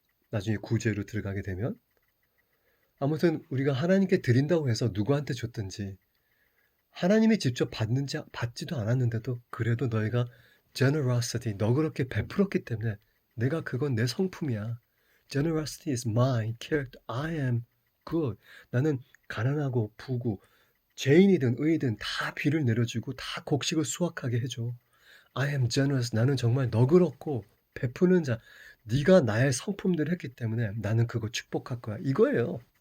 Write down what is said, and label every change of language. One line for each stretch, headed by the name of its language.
Korean: 나중에 구제로 들어가게 되면. 아무튼 우리가 하나님께 드린다고 해서 누구한테 줬든지 하나님이 직접 받지도 않았는데도 그래도 너희가 generosity, 너그럽게 베풀었기 때문에 내가 그건 내 성품이야.
English: Generosity is my character. I am good.
Korean: 나는 가난하고 부고 죄인이든 의이든 다 비를 내려주고 다 곡식을 수확하게 해줘.
English: I am generous.
Korean: 나는 정말 너그럽고 베푸는 자. 네가 나의 성품들을 했기 때문에 나는 그거 축복할 거야. 이거예요.